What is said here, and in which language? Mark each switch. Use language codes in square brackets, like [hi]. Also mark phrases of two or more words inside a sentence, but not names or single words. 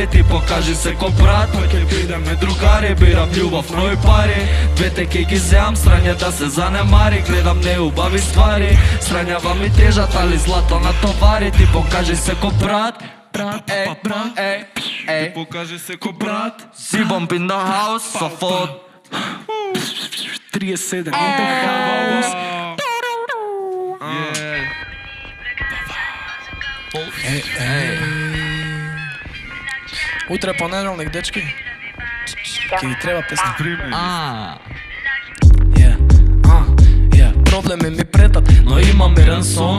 [mk] Ти покажи се ко брат, па ќе бидеме другари, бирам љубов, но и пари. Двете ќе ги земам, срање да се занемари. Гледам неубави ствари, срањава ми тежат, али злато на товари. Ти покажи се ко брат, Ти покажи се ко брат. [en] Zibomp in the house, so for 37 in the house. [mk] Утре понеделник, дечки. Ке ги треба песна. Проблеми ми претат, но имам мирен сон.